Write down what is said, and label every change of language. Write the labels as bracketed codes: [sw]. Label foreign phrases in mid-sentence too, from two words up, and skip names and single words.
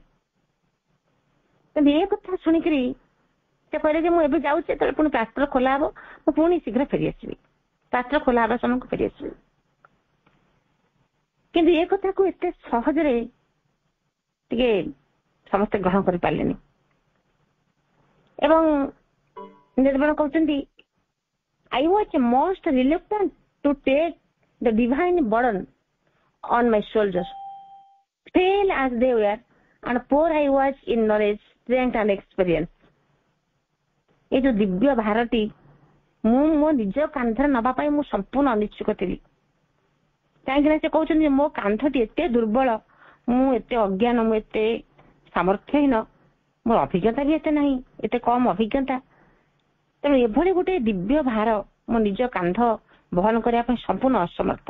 [or] କିନ୍ତୁ ଏ କଥା ଶୁଣିକିରି ସେ କହିଲେ ଯେ ମୁଁ ଏବେ ଯାଉଛି, ଯେତେବେଳେ ପୁଣି ପ୍ଲାଷ୍ଟର ଖୋଲା ହବ ମୁଁ ପୁଣି ଶୀଘ୍ର ଫେରିଆସିବି, ପ୍ଲାଷ୍ଟର ଖୋଲା ହେବା ସମୟକୁ ଫେରିଆସିବି। କିନ୍ତୁ ଏ କଥାକୁ ଏତେ ସହଜରେ ଟିକେ ସମସ୍ତେ ଗ୍ରହଣ କରିପାରିଲେନି ଏବଂ ନିର୍ମାଣ କରୁଛନ୍ତି, [en] I was most reluctant to take the divine burden on my shoulders, frail as they were, and poor I was in knowledge, strength and experience. [hi] ये जो [or] दिव्य भारती ମୁଁ ମୋ ନିଜ କାନ୍ଧରେ ନବା ପାଇଁ ମୁଁ ସମ୍ପୂର୍ଣ୍ଣ ଅନିଚ୍ଛୁକ ଥିଲି। କାହିଁକି ନା ସେ କହୁଛନ୍ତି ମୋ କାନ୍ଧଟି ଏତେ ଦୁର୍ବଳ, ମୁଁ ଏତେ ଅଜ୍ଞାନ, ମୁଁ ଏତେ ସାମର୍ଥ୍ୟହୀନ, ମୋର ଅଭିଜ୍ଞତା ବି ଏତେ ନାହିଁ, ଏତେ କମ ଅଭିଜ୍ଞତା। ତେଣୁ ଏଭଳି ଗୋଟେ ଦିବ୍ୟ ଭାର ମୋ ନିଜ କାନ୍ଧ ବହନ କରିବା ପାଇଁ ସମ୍ପୂର୍ଣ୍ଣ ଅସମର୍ଥ।